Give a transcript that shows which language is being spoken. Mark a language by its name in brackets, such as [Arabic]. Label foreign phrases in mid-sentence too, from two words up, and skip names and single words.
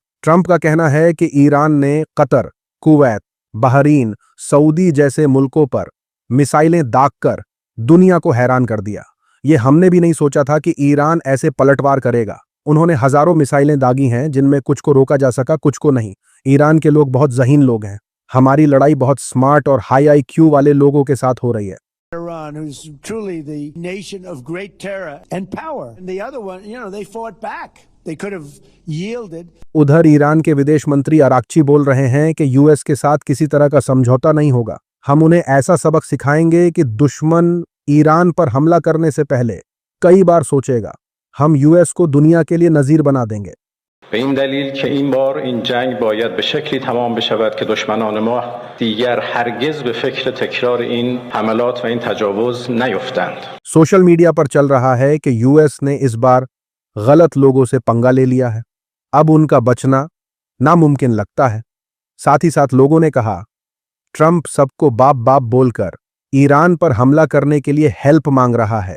[Hindi] ट्रंप का कहना है कि ईरान ने कतर, कुवैत, बहरीन, सऊदी जैसे मुल्कों पर मिसाइलें दागकर दुनिया को हैरान कर दिया। ये हमने भी नहीं सोचा था कि ईरान ऐसे पलटवार करेगा। उन्होंने हजारों मिसाइलें दागी हैं, जिनमें कुछ को रोका जा सका, कुछ को नहीं। ईरान के लोग बहुत ज़हीन लोग हैं। हमारी लड़ाई बहुत स्मार्ट और [English] high IQ [Hindi] वाले लोगों के साथ हो रही है। [English] Iran, who's truly the nation of great terror and power. And the other one, they fought back. They could have yielded. [Hindi] उधर ईरान के विदेश मंत्री अराक्ची बोल रहे हैं कि यूएस के साथ किसी तरह का समझौता नहीं होगा। हम उन्हें ऐसा सबक सिखाएंगे कि दुश्मन ईरान पर हमला करने से पहले कई बार सोचेगा। हम यूएस को दुनिया के लिए नजीर बना देंगे। [Persian] به این دلیل که این بار این جنگ باید به شکلی تمام بشود که دشمنان ما دیگر هرگز به فکر تکرار این حملات و این تجاوز نیفتند. [English] social media [Hindi] पर चल रहा है कि यूएस ने इस बार गलत लोगों से पंगा ले लिया है। अब उनका बचना नामुमकिन लगता है। साथ ही साथ लोगों ने कहा, ट्रंप सबको बाप बाप बोलकर ईरान पर हमला करने के लिए हेल्प मांग रहा है।